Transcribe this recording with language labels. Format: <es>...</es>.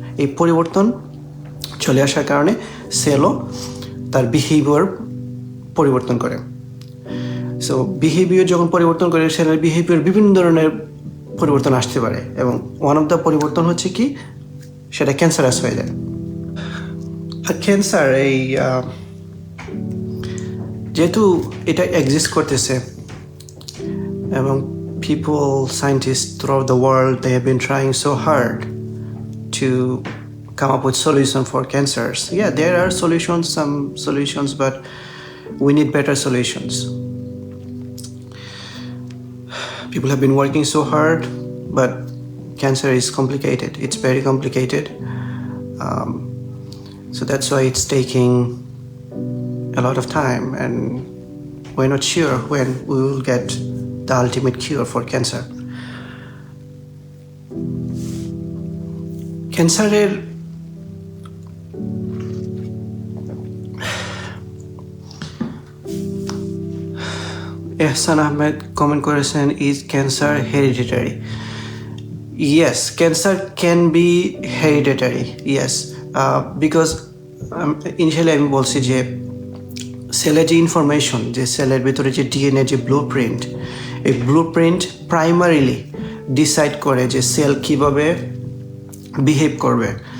<bn>এই পরিবর্তন চলে আসার কারণে সেলও তার বিহেভিয়ার পরিবর্তন করে। সো বিহেভিয়ার যখন পরিবর্তন করে, সেলের বিহেভিয়ার বিভিন্ন ধরনের পরিবর্তন আসতে পারে, এবং ওয়ান অফ দ্য পরিবর্তন হচ্ছে কি, সেটা ক্যান্সারাস হয়ে যায়। আর ক্যান্সার এই যেহেতু এটা এক্সিস্ট করতেছে, এবং</bn> <en>people, scientists throughout the world, they have been trying so hard to come up with solutions for cancers. Yeah, there are some solutions, but we need better solutions. People have been working so hard, but cancer is complicated. It's very complicated. So that's why it's taking a lot of time, and we're not sure when we will get the ultimate cure for cancer.</en> <bn>ক্যান্সারের এহসান Ahmed comment করেছেন,</bn> <en>Is cancer hereditary? Yes, cancer can be hereditary. Yes, because initially</en> <bn>আমি বলছি যে সেলের যে information, যে সেলের ভিতরে যে ডিএনএ, যে ব্লু প্রিন্ট, এই ব্লু প্রিন্ট প্রাইমারিলি ডিসাইড করে যে সেল কীভাবে বিহেভ করবে।</bn>